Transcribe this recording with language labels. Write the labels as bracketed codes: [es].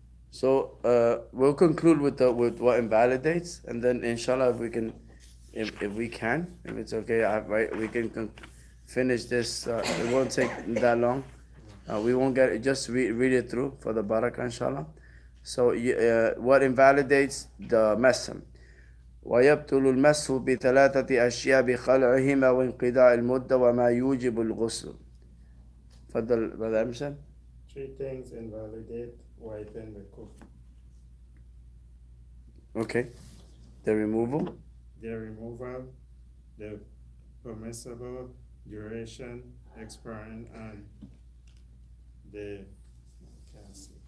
[en] So we'll conclude with what invalidates, and then inshallah if we can, if it's okay, we can finish this. It won't take that long. We won't get it. Just read it through for the barakah, inshallah. So what invalidates the [ar] مسح: ويبطل المسح ب3 أشياء بخلعهما وانقضاء المدة وما يوجب الغسل. تفضل [en] brother [ar] Amsan. [en] 3 things invalidate wiping the kuf. Okay. The removal? their removal, the permissible duration expiring, and the, can't see.